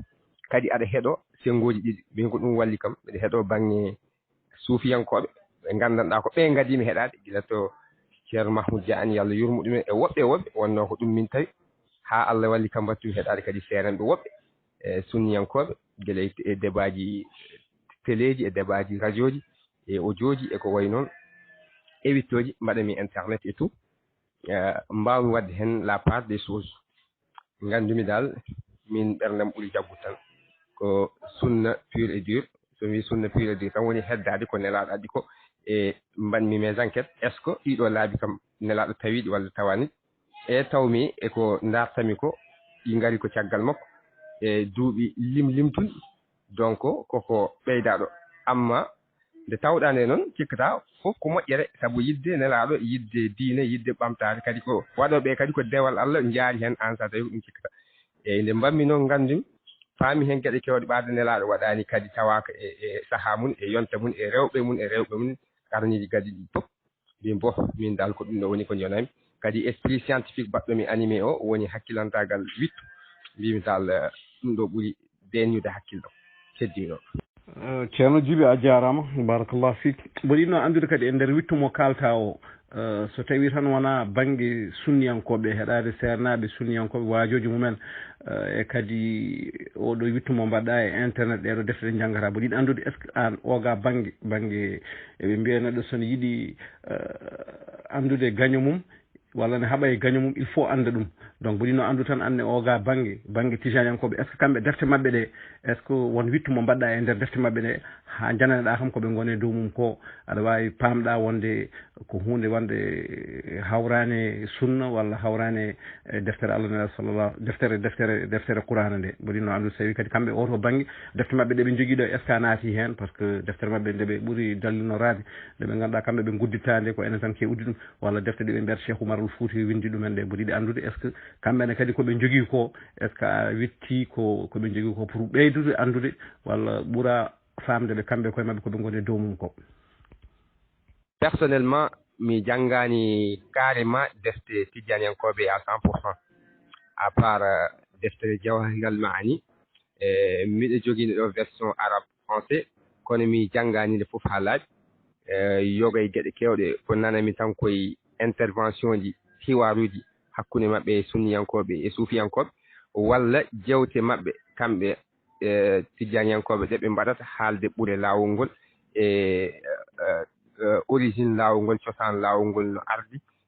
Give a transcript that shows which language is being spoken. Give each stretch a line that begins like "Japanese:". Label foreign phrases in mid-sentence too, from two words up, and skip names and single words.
Fula: kadi aɗa heeɗo sengoji ɗiɗi min ko ɗum walli kam mbiɗa heeɗo banggue suufiyankoɓe ɓe gandanɗa ko ɓe gadimi heeɗade guila to ceerno Mahmoud Dia an yo Allah yurmo ɗumen e woɓɓe wonno ko ɗum min tawi ha Allah walli kam battumi heeɗade kadi seeranɓe woɓɓe e sunniyankoɓe guila e débat ji téléji e débat ji radio ji e audio ji e ko way noon éwittoji mbaɗami internet
French: et tout
Fula: mbawmi wadde hen
French: la part des choses
Fula: gandumi dal min ɓerdam ɓuuri jaggude tan ko sunna
French: pure et dure
Fula: so wi sunna
French: pure et dure
Fula: tan woni heddade ko nelaɗo addi ko e mbanmi
French: mes enquêtes est ce que
Fula: ɗiɗo laabi kam nelaɗo tawiɗi walla tawani e tawmi eko dartami ko ɗi ngari ko caggal makko e duuɓi limtunɗi donc koko ɓeydaɗo amma nde tawɗa nde noon cikkata fof ko moƴƴere saabu yidde nelaɗo yidde diine yidde ɓamtade kadi ko waɗoɓe kadi ko dewal Allah jaari hen an sa tawi ko ɗum cikkata eyyi nde mbammi noon gandumi faami hen gueɗe kewɗe ɓaade nelaɗo waɗani kadi tawaka e saaha mum e yonta mum e rewɓe mum karniji kadi ɗi fof mbimi bo min dal ko ɗum ɗo woni ko jonami kadi
French: esprit scientifique
Fula: baɗɗomi animé o woni hakkilantagal wittu mbimi dal ɗum ɗo ɓuuri deñude hakkillo keddiɗo ceerno Djiby a jarama barakallahu fik mboɗo yinno andude kadi e nder wittu mo kalta o so tawi tan wona banggue sunniyankoɓe heɗade sernaɓe sunniyankoɓe wajoji mumen e kadi oɗo wittu mo mbaɗɗa e internet ɗeɗo defte ɗe janggata mboɗo yiɗi andude
French: est ce que
Fula: an oga banggue eɓe mbiya neɗɗo sono yiiɗi andude gaño mum walla ne haɓa e gaño mum
French: il faut
Fula: anda ɗum donc mboɗi no andu tan anne oga banggue tijaniyankoɓe
French: est ce que
Fula: kamɓe defte mabɓe ɗe
French: est ce que
Fula: won wittu mo mbaɗɗa e nder defte mabɓe ɗe ha jananeɗa kam koɓe gone dow mum ko aɗa wawi pamɗa wonde ko hunde wonde hawrane sunna walla hawrane deftere Allah nelaɗo sallallah deftere qur'ana nde mboɗi no andu so tawi kadi kamɓe oto banggue defte mabɓe ɗe ɓe jogui ɗo
French: est ce que
Fula: a naati hen
French: par ce que
Fula: deftere mabɓe nde ɓe ɓuuri dallinorade nde ɓe ganduɗa kamɓe ɓe gudditande ko enen tan kewdi ɗum walla defte ɗe ɓe mbiyata Cheikh Oumar Al Fouti windi ɗumen ɗe mboɗo yiɗi andude
French: est ce que
Fula: kamɓene kadi koɓe jogui ko
French: est ce que
Fula: a witti koɓe jogui ko pour ɓeydude andude walla ɓuura famde ɓe kamɓe koye mabɓe koɓe goni dow mum ko. Personnellement mi janngani carrément defte tijaniyankoɓe à 100%
French: à part
Fula: deftere Jawahirul Ma'ani miɗo jogui ɗo
French: version arabe français
Fula: kono mi janngani nde fof ha laaɓi yoga e gueɗe kewɗe ko nanami tan koye intervention ji hiwaruji hakkude mabɓe e sunniyankoɓe e suufiyankoɓe walla jewte mabɓe kamɓe tijaniyankoɓe ɗe ɓe mbaɗata haalde ɓuure laawol ngol e origine laawol ngol cosaan laawol ngol no ardi